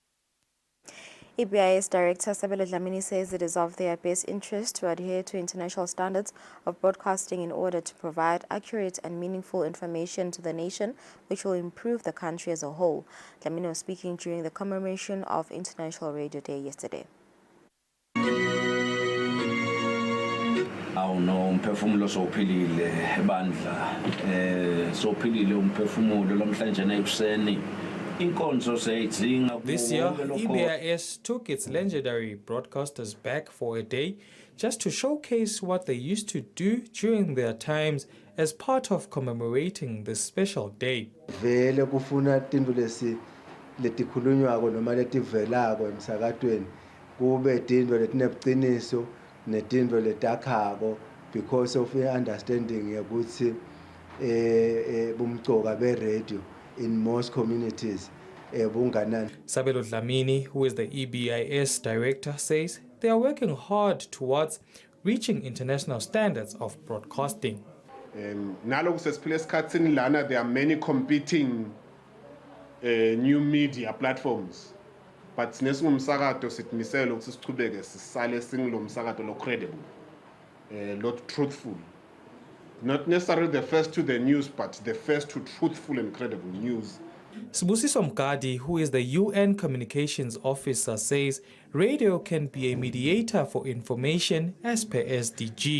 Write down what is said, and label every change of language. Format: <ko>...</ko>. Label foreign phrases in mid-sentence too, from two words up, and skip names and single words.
<en>EBIS Director Sabelo Dlamini says it is of their best interest to adhere to international standards of broadcasting in order to provide accurate and meaningful information to the nation, which will improve the country as a whole. Dlamini was speaking during the commemoration of International Radio Day yesterday.</en> <ss>Umphefumulo sophilile ebandla sophilile umphefumulo lomhlanje nekuseni.</ss> <en>This year, EBIS took its legendary broadcasters back for a day just to showcase what they used to do during their times as part of commemorating this special day.</en> <ss>Vele kufuna tinto letikhulunywako noma letivelako emsakatweni kube tinto letinebuqiniso netinto letakhako</ss> <en>because of understanding</en> <ss>ukuthi bumcoka be-radio</ss> <en>in most communities. Sabelo Dlamini, who is the EBIS director, says they are working hard towards reaching international standards of broadcasting.</en> <ss>Nalo kusesiphile esikhatsini lana</ss> <en>there are many competing new media platforms.</en> <ss>But nesingumsakato sitmisela ukuthi sichubeke sisale singlo msakato lo</ss> <en>credible, lot truthful. Not necessarily the first to the news, but the first to truthful and credible news. Sibusiso Mgadi, who is the UN Communications Officer, says radio can be a mediator for information as per SDG.</en>